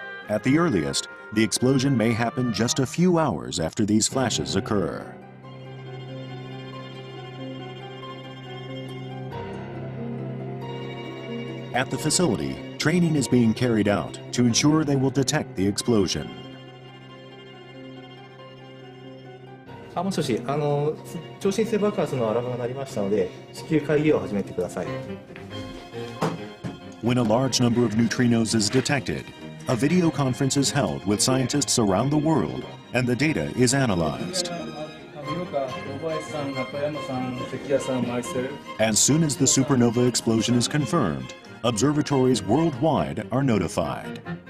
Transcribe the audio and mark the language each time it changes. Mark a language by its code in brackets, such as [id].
[en] At the earliest, the explosion may happen just a few hours after these flashes occur. At the facility, training is being carried out to ensure they will detect the explosion. [ja] もしもし、超新星爆発のアラームが鳴りましたので、至急会議を始めてください。 [en] When a large number of neutrinos is detected, a video conference is held with scientists around the world, and the data is analyzed. As soon as the supernova explosion is confirmed, observatories worldwide are notified.